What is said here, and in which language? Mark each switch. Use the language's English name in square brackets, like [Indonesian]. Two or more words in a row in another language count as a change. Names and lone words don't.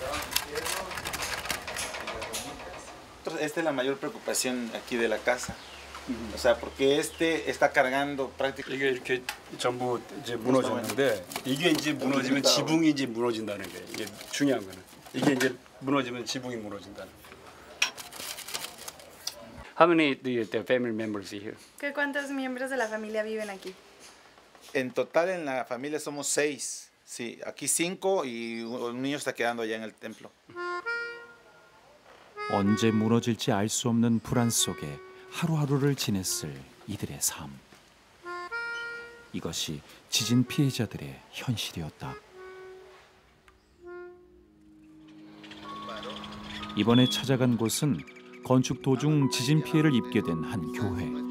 [Spanish] Esta es la mayor preocupación aquí de la casa, O sea, porque este está cargando prácticamente. [Korean] 이게 이렇게 전부 이제 무너졌는데 이게 이제 무너지면 지붕이 이제 무너진다는 거예요. 이게 중요한 거는 이게 이제 무너지면 지붕이 무너진다는 거예요. [English] How many the family members here? [Spanish] ¿Cuántos miembros de la familia viven aquí? En total en la familia somos 6. Sí, aquí 5 y un niño está quedando allá en el templo. [Korean] 언제 무너질지 알 수 없는 불안 속에 하루하루를 지냈을 이들의 삶. 이것이 지진 피해자들의 현실이었다. 이번에 찾아간 곳은 건축 도중 지진 피해를 입게 된 한 교회.